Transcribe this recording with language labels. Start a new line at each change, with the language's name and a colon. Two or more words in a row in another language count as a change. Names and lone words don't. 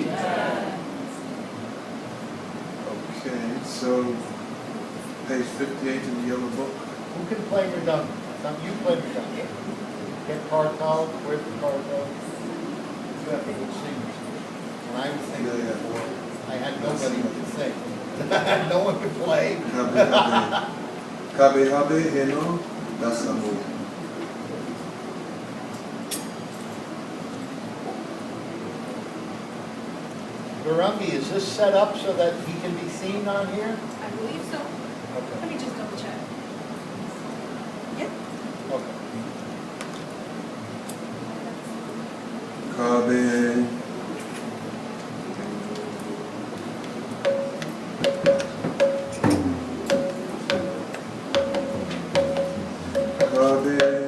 English: Okay, so page 58 in the yellow book. Who can play Mridanga? You play Mridanga. Get Kartal. Where's the Kartal? You have to go sing. When I was singing before, I had nobody to sing. No one could play.
Bangla: Kabe habe heno dasamu.
English: Garumbi, is this set up so that he can be seen on here? I believe so. Okay. Let me just double check. Yep. Okay.
Bangla: Kabe. Kabe.